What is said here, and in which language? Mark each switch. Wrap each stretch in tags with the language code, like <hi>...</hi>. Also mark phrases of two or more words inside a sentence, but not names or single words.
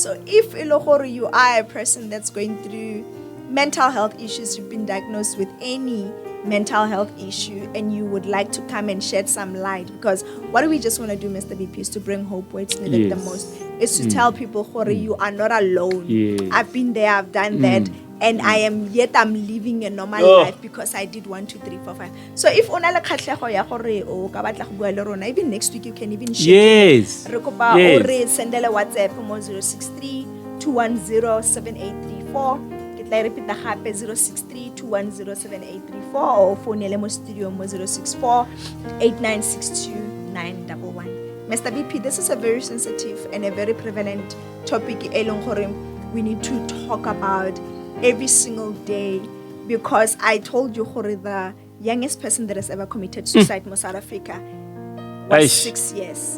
<en>So if Ilohoro, you are a person that's going through mental health issues, you've been diagnosed with any mental health issue, and you would like to come and shed some light, because what do we just want to do, Mr. BP, is to bring hope where it's needed the most. Is to tell people, Hore, you are not alone. Yes. I've been there, I've done that, and I'm living a normal life because I did 1, 2, 3, 4, 5. So if</en> <tn>onala khatlego ya gore o ka batla go bua le rona,</tn> <en>even next week you can even share. Yes.</en> <tn>Re kopa o re sendele WhatsApp mo 063 210 7834.</tn> <en>I repeat the hape 063-210-7834 or phone mo studio mo 064-8962-911. Mr. BP, this is a very sensitive and a very prevalent topic we need to talk about every single day, because I told you the youngest person that has ever committed suicide in South Africa was 6 years.</en>